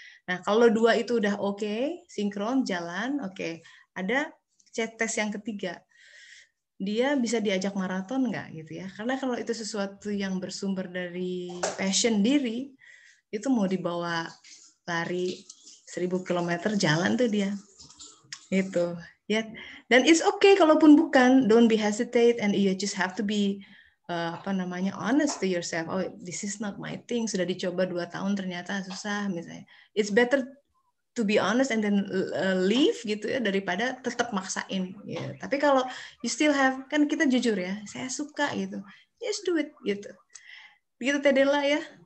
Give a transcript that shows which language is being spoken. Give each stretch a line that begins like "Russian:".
Indonesian: Nah, kalau dua itu udah oke, sinkron, jalan, oke. Ada tes yang ketiga. Dia bisa diajak maraton nggak gitu ya? Karena kalau itu sesuatu yang bersumber dari passion diri, itu mau dibawa lari 1000 km jalan tuh dia. Itu. Ya, dan
English: it's okay
Indonesian: kalaupun bukan,
English: don't be hesitate and you just have to be honest to yourself. Oh, this is not my thing.
Indonesian: Sudah dicoba 2 tahun ternyata susah misalnya.
English: It's better to be honest and then leave
Indonesian: gitu ya daripada tetap maksain. Ya. Tapi kalau
English: you still have,
Indonesian: kan kita jujur ya, saya suka gitu,
English: just do it
Indonesian: gitu. Begitu Tedela ya.